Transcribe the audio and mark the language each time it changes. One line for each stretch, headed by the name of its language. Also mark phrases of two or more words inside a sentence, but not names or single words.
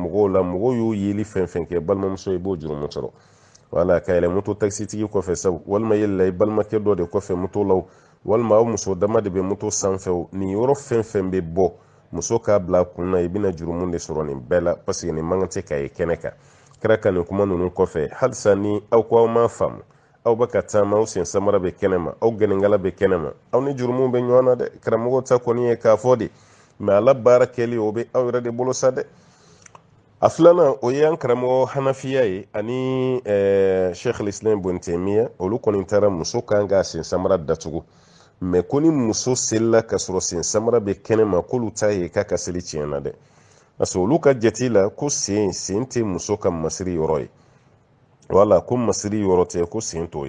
Bambara: mɔgɔw la mɔgɔw y'o yeli fɛn fɛn kɛ balimamuso i b'o jurumu sɔrɔ wala ka yɛlɛ moto taxitigi kɔfɛ sabu walima yɛlɛla i balimakɛ dɔ de kɔfɛ moto la walima aw muso dama de bɛ moto sanfɛ nin yɔrɔ fɛn fɛn bɛ bɔ muso k'a bila kun na i bɛna jurumu de sɔrɔ nin bɛɛ la
French: parce que
Bambara: nin man kan tɛ ka ye kɛnɛ kan kira ka nin kuma ninnu kɔfɛ halisa ni aw ko aw m'a faamu aw bɛ ka taama aw sen samara bɛ kɛnɛ ma aw gɛnɛnkala bɛ kɛnɛ ma aw ni jurumu bɛ ɲɔgɔn na dɛ karamɔgɔ ta kɔni ye k'a fɔ de mais ala baara kɛli o bɛ aw yɛrɛ de bolo sa dɛ. a filanan o ye an karamɔgɔ hanafiya ye ani sheikh al-islam ibn taymiya olu kɔni taara muso kan ka sen samara datugu mais ko ni muso selila ka sɔrɔ sen samara bɛ kɛnɛma k'olu ta ye k'a ka seli tiɲɛna dɛ.
French: parce que
Bambara: olu ka jate la ko sen tɛ muso ka masiri yɔrɔ ye, wala ko masiri yɔrɔ tɛ ko sen t'o ye.